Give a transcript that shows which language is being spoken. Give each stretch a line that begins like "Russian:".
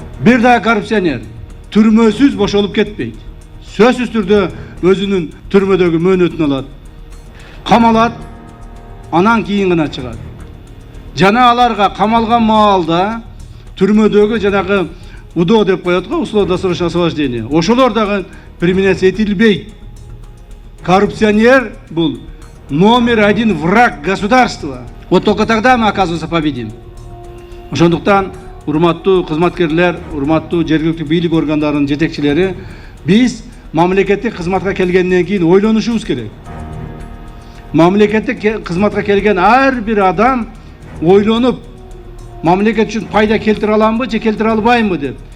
Kyrgyz: Бир дагы коррупционер түрмөсүз бошолуп кетпейт. Сөзсүз түрдө өзүнүн түрмөдөгү мөөнөтүн алат, камалат, анан кийин гана чыгат. Жана аларга камалган маалда түрмөдөгү жанагы УДО деп коет го,
Russian: условно-досрочное освобождение.
Kyrgyz: Ошолор дагы применяться этилбейт.
Russian: Коррупционер бул номер один враг государства. Вот только тогда мы, оказывается, победим.
Kyrgyz: Ошондуктан урматтуу кызматкерлер, урматтуу жергиликтүү бийлик органдарынын жетекчилери, биз мамлекеттик кызматка келгенден кийин ойлонушубуз керек. Мамлекеттик кызматка келген ар бир адам ойлонуп, мамлекет үчүн пайда келтире аламбы же келтире албаймбы деп.